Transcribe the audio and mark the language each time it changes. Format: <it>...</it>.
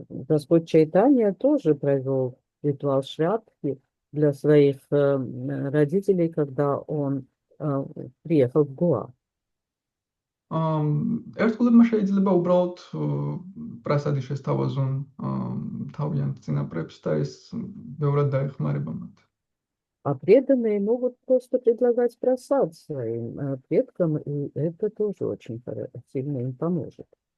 <ru>Господь Чайтанья тоже провел ритуал Шрадхи для своих родителей, когда он приехал в Гоа.</ru> <ka>ერთგულებმა შეიძლება უბრალოდ პრასადი შესთავაზონ თავიანთ წინაპრებს და ეს ბევრად დაეხმარება მათ.</ka> <ru>А преданные могут просто предлагать просад своим предкам, и это тоже очень сильно им поможет.</ru>